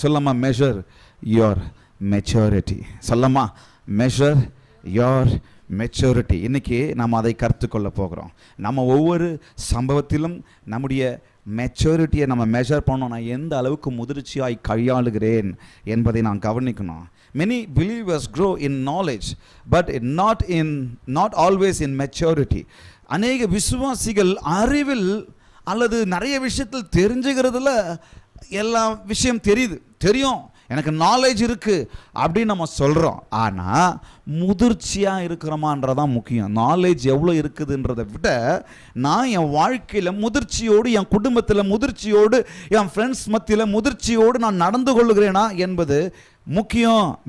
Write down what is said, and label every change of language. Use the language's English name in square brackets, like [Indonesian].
[English] சொல்லமா measure your maturity. [Tamil] சொல்லமா measure your maturity. இன்னைக்கு நாம் அதை கற்றுக்கொள்ள போகிறோம். நம்ம ஒவ்வொரு சம்பவத்திலும் நம்முடைய மெச்சூரிட்டியை நம்ம மெஷர் பண்ணோம். நான் எந்த அளவுக்கு முதிர்ச்சியாய் கையாளுகிறேன் என்பதை நான் கவனிக்கணும். [English] Many believers grow in knowledge but not always in maturity. [Tamil] அநேக விசுவாசிகள் அறிவில் அல்லது நிறைய விஷயத்தில் தெரிஞ்சுக்கிறதுல எல்லா விஷயம் தெரியும், எனக்கு நாலேஜ் இருக்குது அப்படின்னு நம்ம சொல்கிறோம். ஆனால் முதிர்ச்சியாக இருக்கிறோமான்றதான் முக்கியம். நாலேஜ் எவ்வளோ இருக்குதுன்றதை விட நான் என் வாழ்க்கையில் முதிர்ச்சியோடு, என் குடும்பத்தில் முதிர்ச்சியோடு, என் ஃப்ரெண்ட்ஸ் மத்தியில் முதிர்ச்சியோடு நான் நடந்து கொள்ளுகிறேனா என்பது முக்கியம்.